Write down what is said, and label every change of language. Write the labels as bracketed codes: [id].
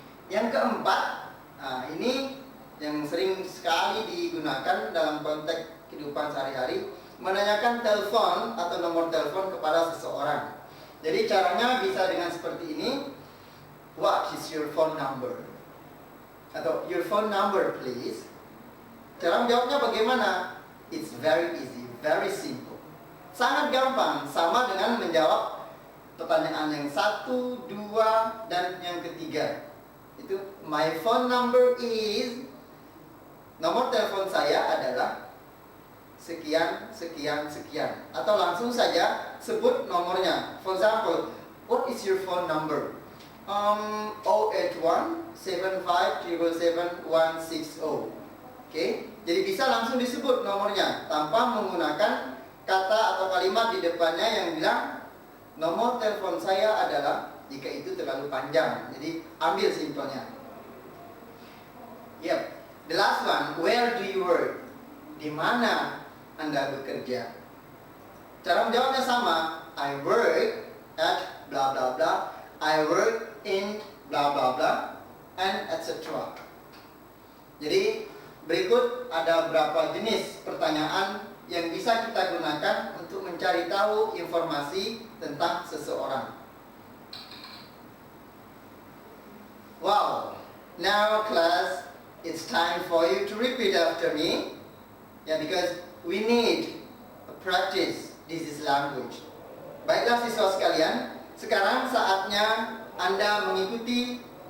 [id] Yang keempat, ini yang sering sekali digunakan dalam konteks kehidupan sehari-hari, menanyakan telepon atau nomor telepon kepada seseorang. Jadi caranya bisa dengan seperti ini, [en] what is your phone number? [id] Atau [en] your phone number please. [id] Cara menjawabnya bagaimana? [en] It's very easy, very simple. [id] Sangat gampang, sama dengan menjawab pertanyaan yang 1, 2, dan yang ketiga. Itu [en] my phone number is, [id] nomor telepon saya adalah sekian, sekian, sekian. Atau langsung saja sebut nomornya. [en] For example, what is your phone number? 081 75 160. [id] Oke, jadi bisa langsung disebut nomornya tanpa menggunakan kata atau kalimat di depannya yang bilang nomor telepon saya adalah, jika itu terlalu panjang. Jadi ambil simpelnya. Yep. [en] The last one, where do you work? [id] Di mana Anda bekerja? Cara menjawabnya sama. [en] I work at blah blah blah. I work in blah blah blah and etc. [id] Jadi berikut ada beberapa jenis pertanyaan yang bisa kita gunakan untuk mencari tahu informasi tentang seseorang. Wow. [en] Now class, it's time for you to repeat after me. Yeah, because we need to practice this language. [id] Baiklah siswa sekalian, sekarang saatnya Anda mengikuti